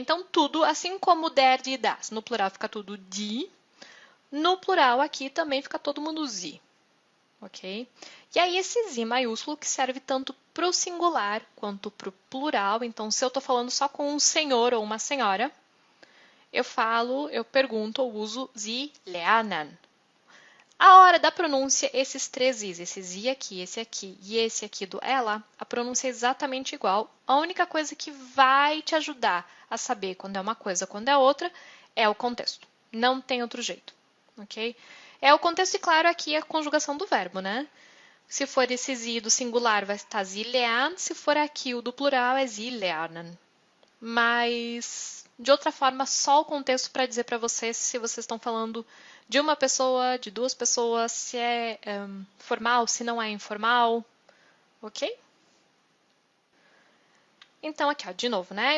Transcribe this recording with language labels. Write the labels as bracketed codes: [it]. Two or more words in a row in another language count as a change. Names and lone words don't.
[pt] Então, tudo, assim como der e das, no plural fica tudo die, no plural aqui também fica todo mundo sie. Ok? E aí, esse sie maiúsculo que serve tanto para o singular quanto para o plural. Então, se eu estou falando só com um senhor ou uma senhora, eu pergunto ou uso [de] sie lernen. [pt] A hora da pronúncia, esses três is, esse i e esse aqui do ela, a pronúncia é exatamente igual. A única coisa que vai te ajudar a saber quando é uma coisa, quando é outra, é o contexto. Não tem outro jeito, ok? É o contexto e, claro, aqui a conjugação do verbo, né? Se for esse i do singular, vai estar [de] sie lernen. [pt] Se for aqui o do plural, é [de] sie lernen. [pt] Mas, de outra forma, só o contexto para dizer para vocês se vocês estão falando de uma pessoa, de duas pessoas, se é formal, se não é informal, ok? Então, aqui, ó, de novo, né?